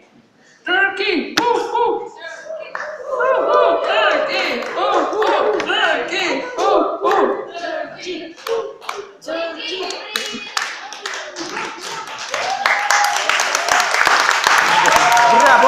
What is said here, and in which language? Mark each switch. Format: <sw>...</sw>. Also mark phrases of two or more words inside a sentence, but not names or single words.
<en>Turkey! Woo, woo. Woo, woo, Turkey! Woo, woo, Turkey! Woo, woo. Turkey! Turkey! Bravo!</en>